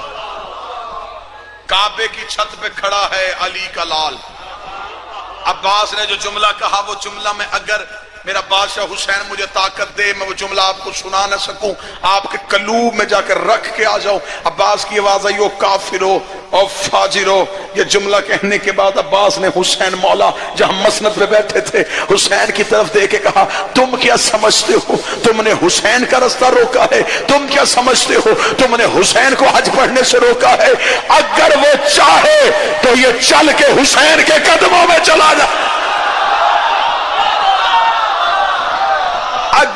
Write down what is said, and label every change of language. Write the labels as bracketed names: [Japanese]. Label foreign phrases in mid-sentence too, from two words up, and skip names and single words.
[Urdu] کعبے کی چھت پہ کھڑا ہے علی کا لال. عباس نے جو جملہ کہا وہ جملہ میں اگر میرا بادشاہ حسین مجھے طاقت دے میں وہ جملہ آپ کو سنا نہ سکوں، آپ کے قلوب میں جا کر رکھ کے آ جاؤں. عباس کی آواز آئی او کافرو او فاجرو. یہ جملہ کہنے کے بعد عباس نے حسین مولا جہاں مسند پہ بیٹھے تھے حسین کی طرف دے کے کہا تم کیا سمجھتے ہو تم نے حسین کا رستہ روکا ہے؟ تم کیا سمجھتے ہو تم نے حسین کو حج پڑھنے سے روکا ہے؟ اگر وہ چاہے تو یہ چل کے حسین کے قدموں میں چلا جائے.